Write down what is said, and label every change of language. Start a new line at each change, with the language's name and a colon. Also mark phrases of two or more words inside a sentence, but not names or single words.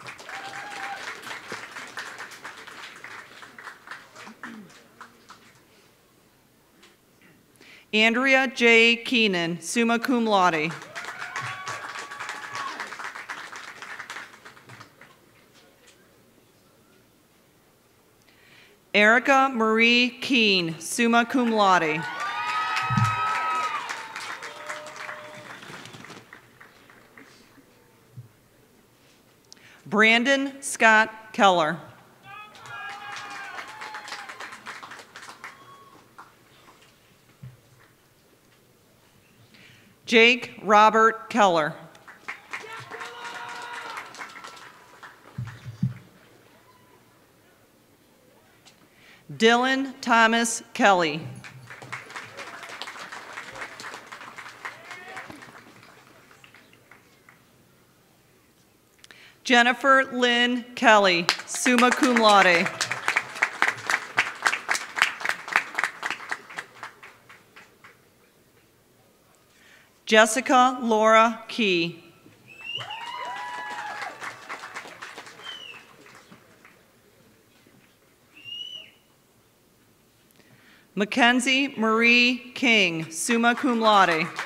English: Andrea J. Keenan,
Latin: summa cum laude.
English: Erica Marie Keene,
Latin: summa cum laude.
English: Brandon Scott Keller. Jake Robert Keller. Dylan Thomas Kelly. Jennifer Lynn Kelly,
Latin: summa cum laude.
English: Jessica Laura Key. Mackenzie Marie King,
Latin: summa cum laude.